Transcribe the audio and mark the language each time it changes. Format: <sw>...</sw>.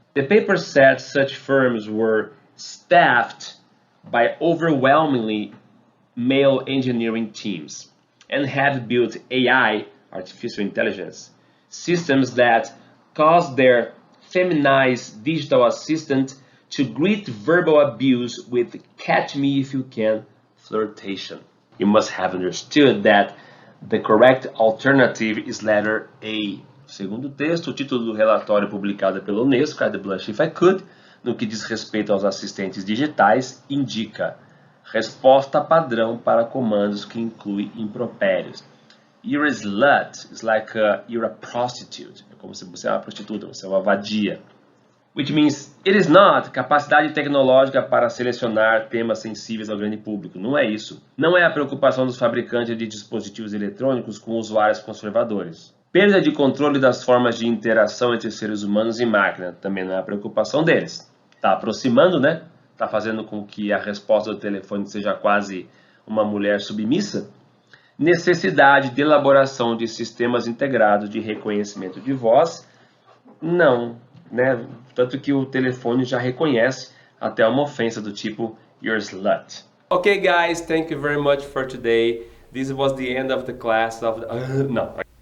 <en>The paper said such firms were staffed by overwhelmingly male engineering teams and had built AI, artificial intelligence, systems that caused their feminized digital assistant to greet verbal abuse with "catch me if you can" flirtation. You must have understood that the correct alternative is letter A.</en> <pt>Segundo o texto, o título do relatório publicado pela Unesco, I'd Blush If I Could, no que diz respeito aos assistentes digitais, indica resposta padrão para comandos que inclui impropérios.</pt> <en>You're a slut is like you're a prostitute.</en> <pt>É como se você é uma prostituta, você é uma vadia.</pt> <en>Which means it is not</en> <pt>capacidade tecnológica para selecionar temas sensíveis ao grande público. Não é isso. Não é a preocupação dos fabricantes de dispositivos eletrônicos com usuários conservadores. Perda de controle das formas de interação entre seres humanos e máquina. Também não é a preocupação deles. Está aproximando, né? Está fazendo com que a resposta do telefone seja quase uma mulher submissa. Necessidade de elaboração de sistemas integrados de reconhecimento de voz. Não, né? Tanto que o telefone já reconhece até uma ofensa do tipo</pt> <en>"you're a slut". Okay, guys, thank you very much for today. This was the end of the class of no.</en>